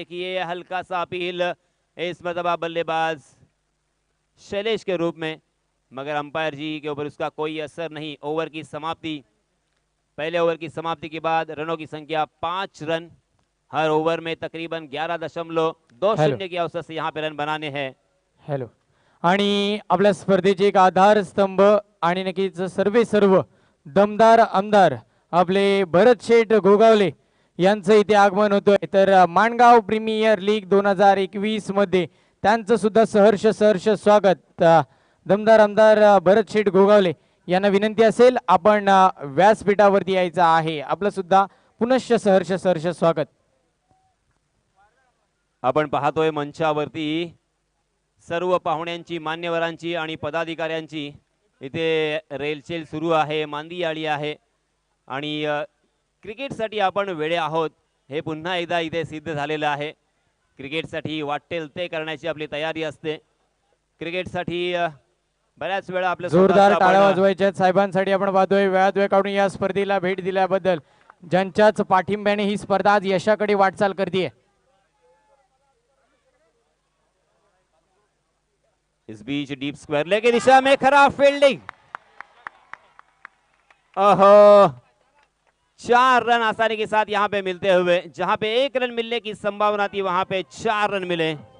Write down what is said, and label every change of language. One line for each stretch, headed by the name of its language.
Hindi: देखिए हल्का सा अपील इस मरतबा बल्लेबाज शैलेश के रूप में, मगर अंपायर जी के ऊपर उसका कोई असर नहीं. ओवर की समाप्ति, पहले ओवर की समाप्ति के बाद रनों की संख्या 5 रन. हर ओव्हर में तकरीबन 11.20 के औसत से यहाँ पे रन बनाने हैं. हॅलो.
Marathi: आणि आपल्या स्पर्धेचे एक आधारस्तंभ आणि नक्कीच सर्व दमदार आमदार आपले भरत शेठ गोगावले यांचं इथे आगमन होतोय. तर माणगाव प्रीमियर लीग 2021 मध्ये त्यांचं सुद्धा सहर्ष स्वागत. दमदार आमदार भरत शेठ गोगावले यांना विनंती असेल आपण व्यासपीठावरती यायचं आहे. आपलं सुद्धा पुनश्च सहर्ष स्वागत. आपण पाहतोय मंचावरती सर्व पाहुण्यांची, मान्यवरांची आणि पदाधिकाऱ्यांची इथे रेलचेल सुरू आहे, मांदी आली आहे. आणि क्रिकेटसाठी आपण वेळे आहोत हे पुन्हा एकदा इथे सिद्ध झालेलं आहे. क्रिकेटसाठी वाटेल ते करण्याची आपली तयारी असते. क्रिकेटसाठी बऱ्याच वेळा आपल्या जोरदार टाळ्या वाजवायच्या साहेबांसाठी. आपण पाहतोय वेळात वेळ काढून या स्पर्धेला भेट दिल्याबद्दल, ज्यांच्याच पाठिंब्याने ही स्पर्धा आज यशाकडे वाटचाल करते.
Hindi: इस बीच डीप स्क्वायर लेग की दिशा में खराब फील्डिंग. ओहो, 4 रन आसानी के साथ यहां पे मिलते हुए, जहां पे 1 रन मिलने की संभावना थी वहां पे 4 रन मिले.